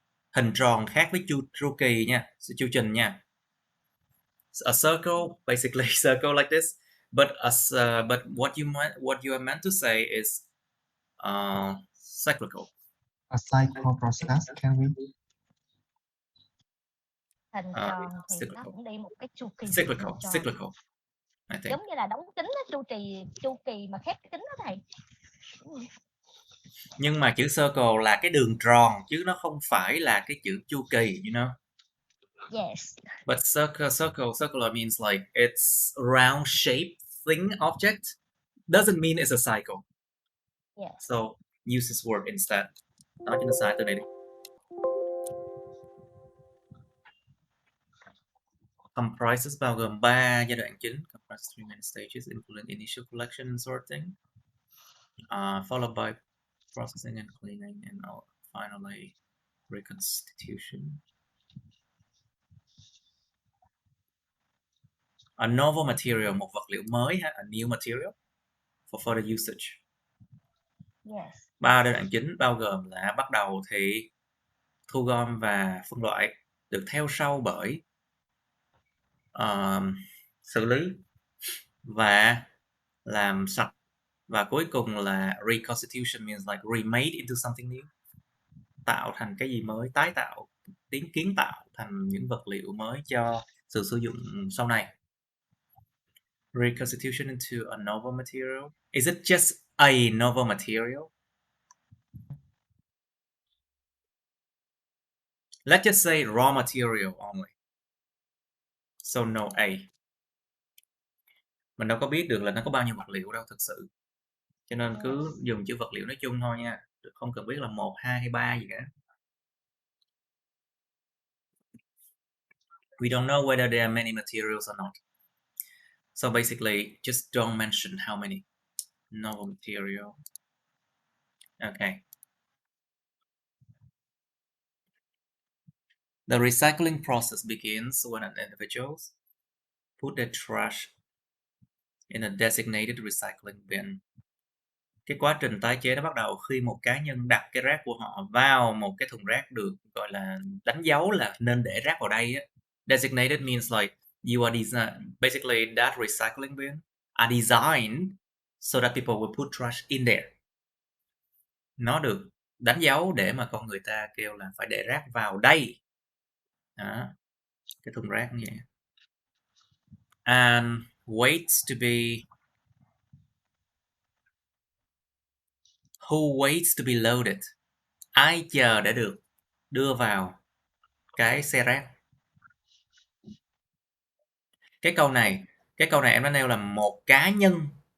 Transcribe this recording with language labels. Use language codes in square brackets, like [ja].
[vi] Hình tròn khác với chu kỳ nha, chu trình nha. [en] A circle, basically circle like this, but what you are meant to say is cyclical. A cycle process, can we? [vi] Hình tròn thì nó cũng đi một cái chu kỳ [en] cyclical. I think. [vi] Giống như là đóng kính đó, chu kỳ mà khép kính đó thầy. Nhưng mà chữ circle là cái đường tròn chứ nó không phải là cái chữ chu kỳ, [en] you know. Yes. But circular means like it's round shaped thing object. Doesn't mean it's a cycle. Yes. So use this word instead. [vi] Nói cho nó sai từ này đi. Comprises bao gồm 3 giai đoạn chính. [en] Comprises 3 main stages including initial collection and sorting, followed by processing and cleaning, and finally reconstitution. A novel material, [vi] một vật liệu mới ha, [en] a new material for further usage. Yes. [vi] 3 giai đoạn chính bao gồm là bắt đầu thì thu gom và phân loại, được theo sau bởi xử lý và làm sạch, và cuối cùng là [en] reconstitution means like remade into something new, [vi] tạo thành cái gì mới, tái tạo, kiến tạo thành những vật liệu mới cho sự sử dụng sau này. [en] Reconstitution into a novel material. Is it just a novel material? Let's just say raw material only. So no A. [vi] Mình đâu có biết được là nó có bao nhiêu vật liệu đâu thực sự. Cho nên cứ dùng chữ vật liệu nói chung thôi nha. Không cần biết là 1, 2 hay 3 gì cả. [en] We don't know whether there are many materials or not. So basically, just don't mention how many. Novel material. Okay. The recycling process begins when an individual put their trash in a designated recycling bin. [vi] Cái quá trình tái chế nó bắt đầu khi một cá nhân đặt cái rác của họ vào một cái thùng rác được gọi là đánh dấu là nên để rác vào đây á. [en] Designated means like you are basically that recycling bin are designed so that people will put trash in there. [vi] Nó được đánh dấu để mà con người ta kêu là phải để rác vào đây. Đó. Cái thùng rác như vậy. [en] And waits to be who waits to be loaded. [vi] Ai chờ để được đưa vào cái xe rác. Cái câu này em đã nêu là một cá nhân.